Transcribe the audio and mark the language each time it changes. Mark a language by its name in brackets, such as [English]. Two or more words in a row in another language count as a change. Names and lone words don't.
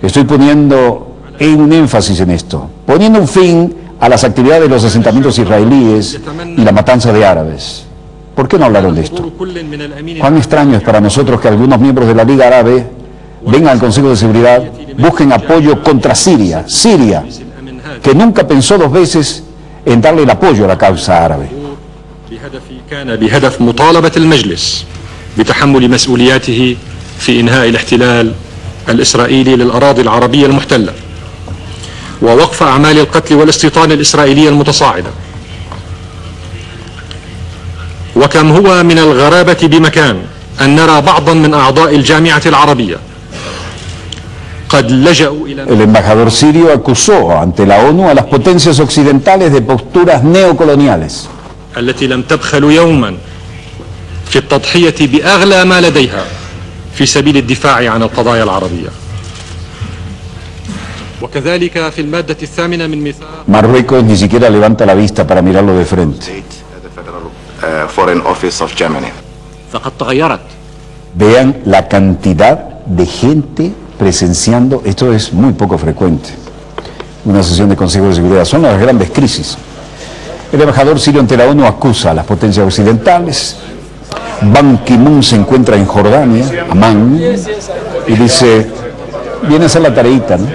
[Spanish] Estoy poniendo un énfasis en esto, poniendo un fin a las actividades de los asentamientos israelíes y la matanza de árabes. ¿Por qué no hablaron de esto? Cuán extraño es para nosotros que algunos miembros de la Liga Árabe vengan al Consejo de Seguridad, busquen apoyo contra Siria, que nunca pensó dos veces en darle el apoyo a la causa árabe. [Arabic] كان بهدف مطالبة المجلس بتحمل مسؤولياته في إنهاء الاحتلال الإسرائيلي للأراضي العربية المحتلة ووقف أعمال القتل والاستيطان الإسرائيلية المتصاعدة. وكم هو من الغرابة بمكان أن نرى بعضا من أعضاء الجامعة العربية قد لجأوا إلى. [Spanish] El embajador sirio acusó ante la ONU a las potencias occidentales de posturas neocoloniales. [Arabic] التي لم تبخل يوما في التضحية بأغلى ما لديها في سبيل الدفاع عن القضايا العربية. وكذلك في المادة الثامنة من ميثاق. [Spanish] Marruecos ni siquiera levanta la vista para mirarlo de frente. [English] Foreign Office of Germany. [Arabic] فقد تغيرت. [Spanish] Vean la cantidad de gente presenciando, esto es muy poco frecuente, una sesión de Consejo de Seguridad, son las grandes crisis. El embajador sirio ante la ONU acusa a las potencias occidentales. Ban Ki-moon se encuentra en Jordania, Amán, y dice, viene a hacer la tareita, ¿no?